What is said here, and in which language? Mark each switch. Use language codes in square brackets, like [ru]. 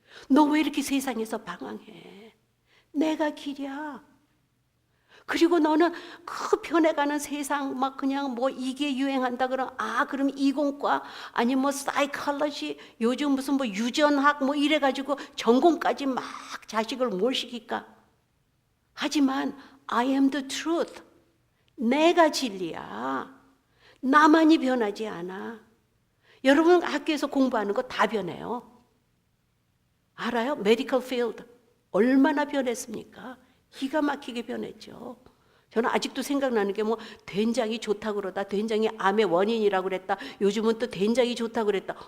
[ko] 너 왜 이렇게 세상에서 방황해? 내가 길이야. 그리고 너는 그 변해가는 세상 막 그냥 뭐 이게 유행한다 그러면 그럼 이공과 아니면 뭐 사이콜로지 요즘 무슨 뭐 유전학 뭐 이래가지고 전공까지 막 자식을 뭘 시킬까? 하지만 [en] I am the truth. [ko] 내가 진리야. 나만이 변하지 않아. 여러분 학교에서 공부하는 거 다 변해요. 알아요? 메디컬 필드 얼마나 변했습니까? 기가 막히게 변했죠. 저는 아직도 생각나는 게 뭐 된장이 좋다고 그러다, 된장이 암의 원인이라고 그랬다, 요즘은 또 된장이 좋다고 그랬다.